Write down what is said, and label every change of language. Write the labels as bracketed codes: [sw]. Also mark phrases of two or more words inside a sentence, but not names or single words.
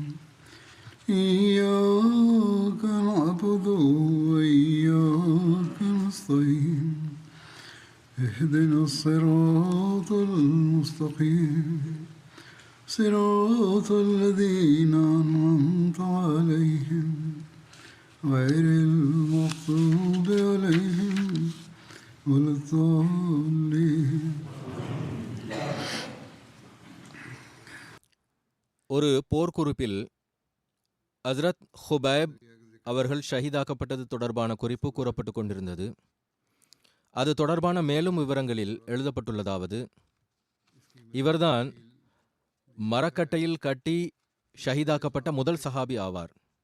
[ar] إياك نعبد وإياك نستعين اهدنا الصراط المستقيم صراط الذين أنعمت عليهم غير المغضوب عليهم ولا الضالين. [ta] ஒரு போர்க்குறிப்பில் ஹஸ்ரத் ஹுபைப் அவர்கள் ஷஹீதாக்கப்பட்டது தொடர்பான குறிப்பு கூறப்பட்டு கொண்டிருந்தது. அது தொடர்பான மேலும் விவரங்களில் எழுதப்பட்டுள்ளதாவது: இவர்தான் மரக்கட்டையில் கட்டி ஷஹீதாக்கப்பட்ட முதல் சஹாபி ஆவார்.